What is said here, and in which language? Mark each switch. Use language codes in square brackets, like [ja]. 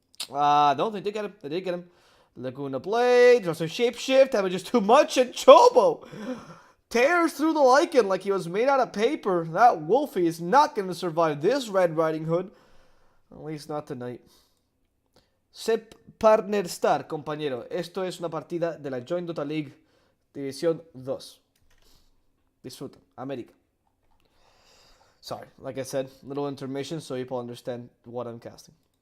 [en] No, they did get him. Laguna Blade, just a shapeshift, damages too much, and Chobo tears through the Lycan like he was made out of paper. That Wolfie is not going to survive this Red Riding Hood. At least not tonight. Sep Partner Star, compañero. [es] Esto es una partida de la Joint Dota League División 2. Disfruta. América. [en] Sorry, like I said, little intermission so people understand what I'm casting.